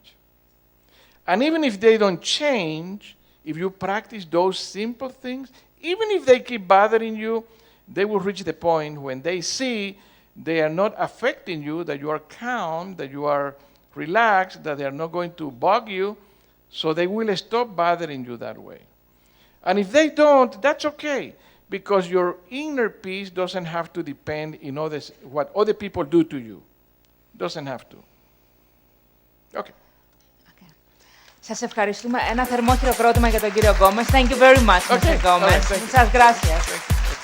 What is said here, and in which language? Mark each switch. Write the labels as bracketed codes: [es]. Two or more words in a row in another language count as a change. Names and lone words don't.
[en] And even if they don't change, if you practice those simple things, even if they keep bothering you, they will reach the point when they see they are not affecting you, that you are calm, that you are relaxed, that they are not going to bug you, so they will stop bothering you that way. And if they don't, that's okay, because your inner peace doesn't have to depend in what other people do to you. Doesn't have to. Okay. [el] Σας ευχαριστούμε. Ένα θερμό χειροκρότημα για τον κύριο Γκόμες. [en] Thank you very much, Mr. Gomez. All right, thank you. [es] Muchas gracias.